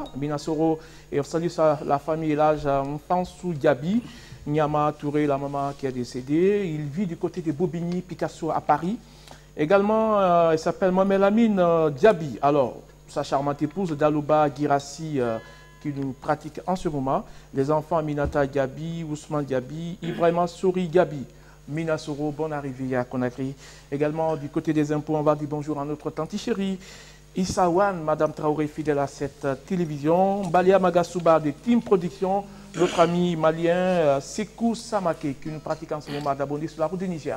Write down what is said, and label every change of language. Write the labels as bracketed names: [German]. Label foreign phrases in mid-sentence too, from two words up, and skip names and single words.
[French] Mina Soro, et on salue la famille et l'âge Mfansou Diaby. Nyama Touré, la maman qui est décédée. Il vit du côté de Bobigny, Picasso à Paris. Également, il s'appelle Mohamed Lamine Diaby. Alors, sa charmante épouse, Dalouba Girassi, qui nous pratique en ce moment. Les enfants, Aminata Diaby, Ousmane Diaby, Ibrahima Souri Diaby. Mina Soro, bonne arrivée à Conakry. Également, du côté des impôts, on va dire bonjour à notre tante chérie. Issaouane, Madame Traoré, fidèle à cette télévision. Balia Magasuba de Team Production. Notre ami malien Sekou Samake, qui nous pratique en ce moment d'abonner sur la route du Niger.